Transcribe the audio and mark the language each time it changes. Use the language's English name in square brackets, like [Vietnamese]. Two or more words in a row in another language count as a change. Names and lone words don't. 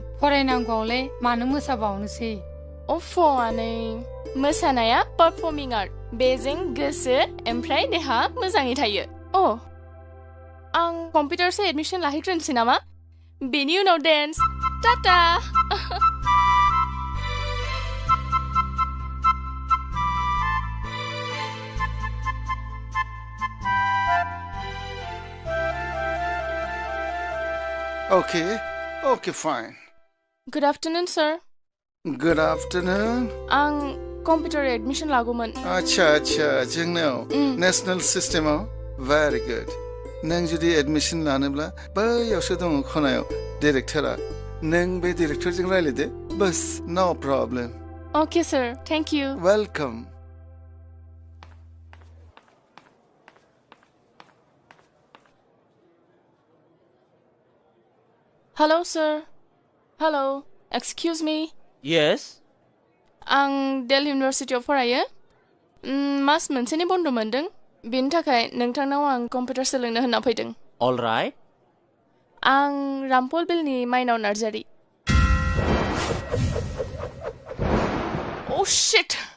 [Bodo] फरायनांगौआवलाय मानो मोसाबावनोसै अफ आनै मोसानाया [English] performing art [Bodo] बेजों गोसो ओमफ्राय देहा मोजाङै थायो आं कम्पिउटारसो एडमिसन लाहैग्रोनोसै नामा बेनि उनाव डेन्स टाटा [English] Okay, fine. Good afternoon, sir. Good afternoon. [Bodo] आं कम्पिउटार एडमिसन लागौमोन अच्छा जोंनाव नेशनेल सिस्टेमाव [English] very good. [Bodo] नों जुदि एडमिसन लानोब्ला बैयावसो दङ खनायाव डिरेक्टरा नों बे डिरेक्टरजों रायलायदो बस [English] no problem Okay, sir. Thank you. वेलकम Hello, sir. Hello. Excuse me. Yes. [Bodo] आं दिल्ली इउनिभार्सिटियाव फरायो मास मोनसेनि बन्द मोनदों बेनि थाखाय नोंथांनाव आं कम्पिउटार सोलोंनो होनना फैदों [English] All right. [Bodo] आं रामफल बिलनि माइनाव नार्जारि [English] Oh shit!